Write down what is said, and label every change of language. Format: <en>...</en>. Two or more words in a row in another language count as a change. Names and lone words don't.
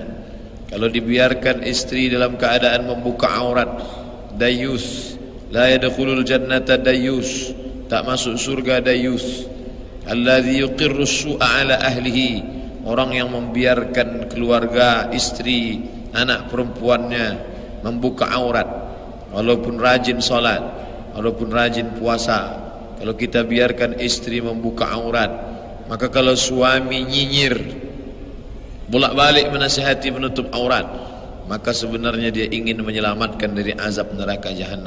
<id>Kalau dibiarkan istri dalam keadaan membuka aurat, dayus,</id> <ar>لا يدخل الجنة ديوث,</ar> <id>tak masuk surga dayus.</id> <ar>الذي يقر السوء على أهله,</ar> <id>orang yang membiarkan keluarga, istri, anak perempuannya membuka aurat, walaupun rajin salat, walaupun rajin puasa. Kalau kita biarkan istri membuka aurat, maka kalau suami nyinyir, bolak-balik menasihati menutup aurat, maka sebenarnya dia ingin menyelamatkan dari azab neraka jahanam.</id>